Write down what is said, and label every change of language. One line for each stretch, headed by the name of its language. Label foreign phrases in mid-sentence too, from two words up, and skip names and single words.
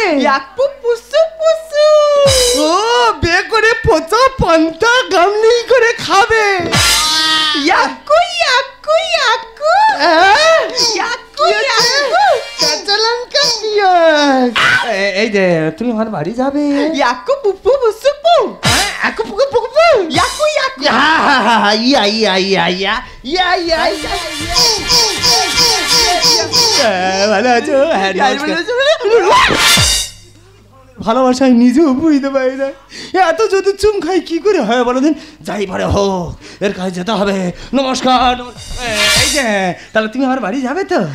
Bangla: याकपु पुसु पुसु ও বে করে পচা পান্তা গামলি করে খাবে। याकु याकु याकु याकु याकु কাঁচা লঙ্কা পিঁয়াজ। এই যে তুমি আমার বাড়ি যাবে। याकु पुपु पुसु पु আকু পুকু পুকু পু। याकु याकु ইয়া ইয়া ইয়া ইয়া ইয়া ইয়া ইয়া। ভালো আছো? হ্যাঁ, নমস্কার। ভালোবাসায় নিজেও বুঝতে পারি না, এত যদি চুম খাই কি করে হয় বলো দিন। যাই পারে হোক, এর কাছে যেতে হবে। নমস্কার। এই যে তাহলে তুমি আমার বাড়ি যাবে তো?